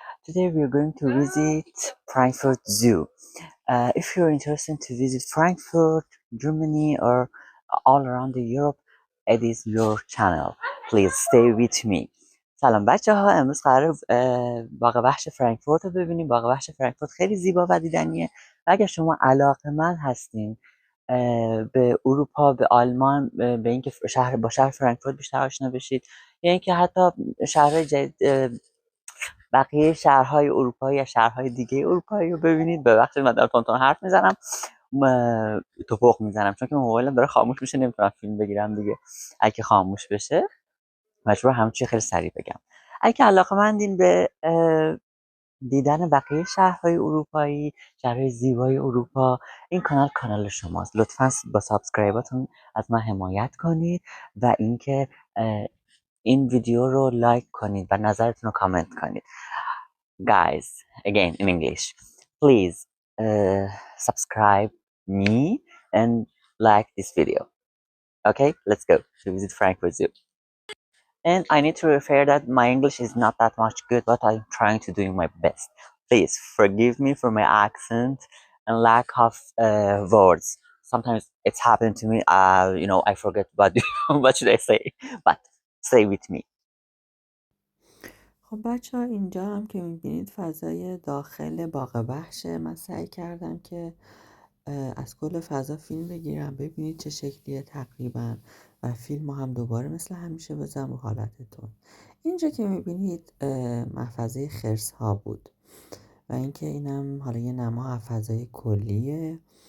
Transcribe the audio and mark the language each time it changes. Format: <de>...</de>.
<en>Today we are going to visit Frankfurt Zoo. If you're interested to visit Frankfurt, Germany, or all around the Europe, it is your channel. Please stay with me.</en> <fa>سلام بچه ها، امروز قرار باغ وحش فرانکفورت رو ببینیم. باغ وحش فرانکفورت خیلی زیبا و دیدنیه و اگر شما علاقه‌مند هستین به اروپا، به آلمان، به اینکه با شهر فرانکفورت بیشتر آشنا بشید یا اینکه حتی شهرهای جدید، بقیه شهرهای اروپایی یا شهرهای دیگه اروپایی رو ببینید. ببخشید من دارم تون حرف میزنم، توپق میزنم چون که موبایلم داره خاموش میشه، نمیتونم فیلم بگیرم دیگه. اگه خاموش بشه مجبور همه چی خیلی سریع بگم. اگه علاقه‌مندین به دیدن بقیه شهرهای اروپایی، شهرهای زیبای اروپا، این کانال شماست. لطفاً با سابسکرایباتون از من حمایت کنید و اینکه این ویدیو رو لایک کنید و نظرتون رو کامنت کنید.</fa> <en>Guys, again in English, please subscribe me and like this video. Okay, let's go to visit Frankfurt Zoo. And I need to refer that my English is not that much good, but I'm trying to do my best. Please forgive me for my accent and lack of words. Sometimes it's happened to me. I forget what should I say, but stay with me.</en> <fa>خب بچه ها، اینجا هم که میبینید فضای داخل باغ وحشه. من سعی کردم که از کل فضا فیلم بگیرم، ببینید چه شکلیه تقریبا و فیلم هم دوباره مثل همیشه بزنم رو حالتتون. اینجا که میبینید محفظه خرس ها بود و اینکه اینم حالا یه نما فضای کلیه</fa>